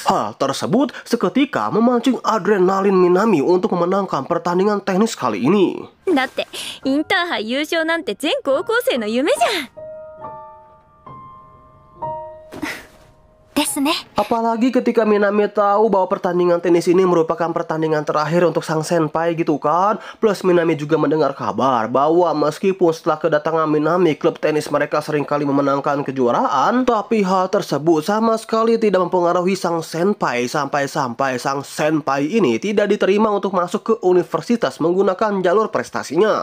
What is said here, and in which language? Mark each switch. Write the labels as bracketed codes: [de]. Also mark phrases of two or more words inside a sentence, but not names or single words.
[id] Hal tersebut seketika memancing adrenalin Minami untuk memenangkan pertandingan tenis kali ini. [ja] だってインターハイ優勝なんて全高校生の夢じゃん。ですね。 [id] Apalagi ketika Minami tahu bahwa pertandingan tenis ini merupakan pertandingan terakhir untuk sang senpai gitu kan. Plus Minami juga mendengar kabar bahwa meskipun setelah kedatangan Minami klub tenis mereka seringkali memenangkan kejuaraan, tapi hal tersebut sama sekali tidak mempengaruhi sang senpai sampai-sampai sang senpai ini tidak diterima untuk masuk ke universitas menggunakan jalur prestasinya.